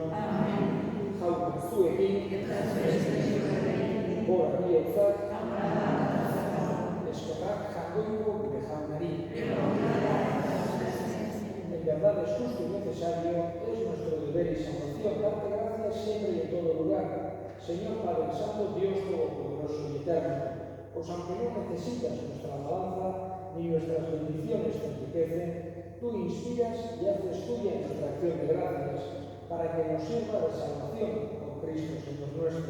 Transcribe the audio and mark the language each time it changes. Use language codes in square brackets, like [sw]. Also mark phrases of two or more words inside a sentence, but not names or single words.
[es] Amén. [eu] Jaume zuekin, gora bihotza, eskerrak jaungoiko gure jaunari. [es] En verdad es justo y necesario, es nuestro deber y salvación darte gracias siempre y en todo lugar, Señor Padre Santo, Dios Todopoderoso y Eterno, pues aunque no necesitas nuestra alabanza ni nuestras bendiciones te enriquecen, tú inspiras y haces tuya nuestra acción de gracias para que nos sirva de salvación con Cristo Señor nuestro.